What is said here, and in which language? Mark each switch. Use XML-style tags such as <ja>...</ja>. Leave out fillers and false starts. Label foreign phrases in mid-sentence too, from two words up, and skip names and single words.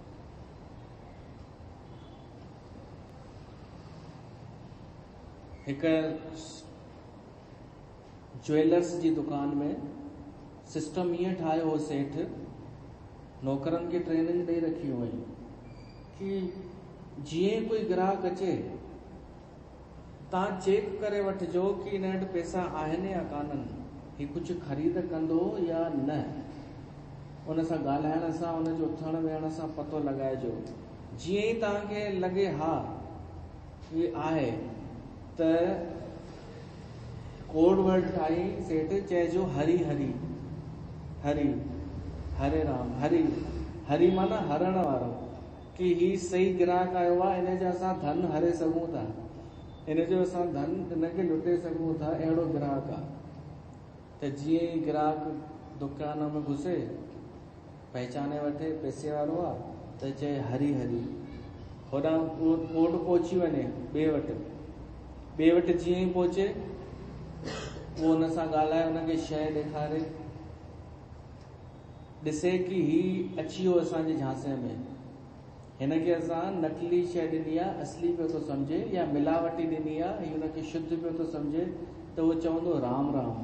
<sd>हिकु ज्वेलर्स जी दुकान में सिस्टम ईअं ठाहियो हो सेठ, नौकरनि खे ट्रेनिंग ॾेई रखी हुई कि जीअं कोई ग्राहक अचे, तव्हां चेक करे वठिजो कि हिन वटि पैसा आहिनि या कान्हनि, ही कुझु ख़रीद कंदो या न। उन सां ॻाल्हाइण सां, उन जो उथण वेहण सां पतो लॻाइजो। जीअं ई तव्हांखे लॻे हा इहे आहे, त</sd> <en>code word</en> <sd>ठाही सेठ, चइजो हरी हरी हरी, हरे राम। हरी हरी माना हरण वारो, कि ही सही ग्राहक आयो आहे, इन जो असां धन हरे सघूं था, इन जो असां धन इनखे लुटे सघूं था, अहिड़ो ग्राहक आहे। त जीअं ई ग्राहक दुकान में घुसे, पहचाने वठे पैसे वारो आहे, त चए हरी हरी, होॾां कोड पहुची वञे ॿिए वटि जीअं ई पहुचे, उहो हुन सां ॻाल्हाए, हुनखे शइ ॾेखारे, ॾिसे कि ही अची वियो असांजे झांसे में, हिनखे असां नकली शइ ॾिनी आहे, असली पियो थो सम्झे, या मिलावटी ॾिनी आहे, ही हुनखे शुद्ध पियो थो सम्झे, त उहो चवंदो राम राम।</sd>